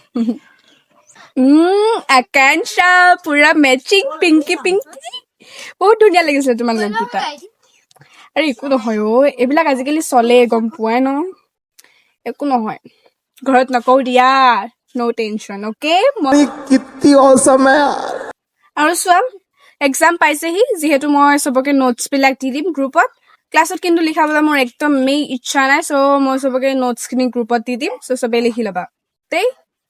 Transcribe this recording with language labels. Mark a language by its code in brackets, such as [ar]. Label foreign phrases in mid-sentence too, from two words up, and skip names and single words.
[as] আকাংক্ষা পুৰা মেচিং পিংকি পিংকি বহুত ধুনীয়া লাগিছিলে তোমালোকক দুটা আৰে একো নহয় এইবিলাক আজিকালি চলে গম পোৱাই ন একো নহয় ঘৰত নকওঁ দিয়া [en] no tension okay [hi] कितनी औसम है यार [as] আৰু চোৱা এক্সাম পাইছেহি যিহেতু মই চবকে নোটছবিলাক দি দিম গ্ৰুপত ক্লাছত কিন্তু লিখাবলৈ মোৰ একদমেই ইচ্ছা নাই চ' মই চবকে নোটছখিনি গ্ৰুপত দি দিম চ' চবেই লিখি ল'বা দেই